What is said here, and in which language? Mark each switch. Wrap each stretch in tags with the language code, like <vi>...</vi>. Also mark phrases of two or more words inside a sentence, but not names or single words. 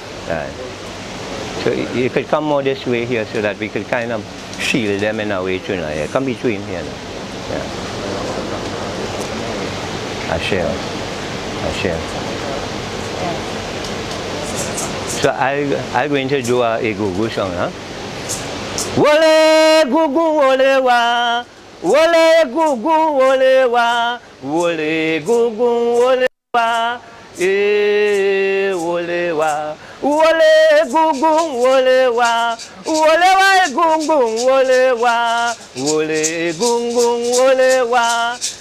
<en>So you could come more this way here so that we could kind of shield them in a way too. Yeah. Come between here. Yeah. I share. So I'm going to do a Gugu song, huh? Wole Gugu wole wa, wole Gugu wole wa, wole Gugu wole wa, wole wa, wole Gugu wole wa, wole wa Gugu wole wa, wole Gugu wole wa,</en>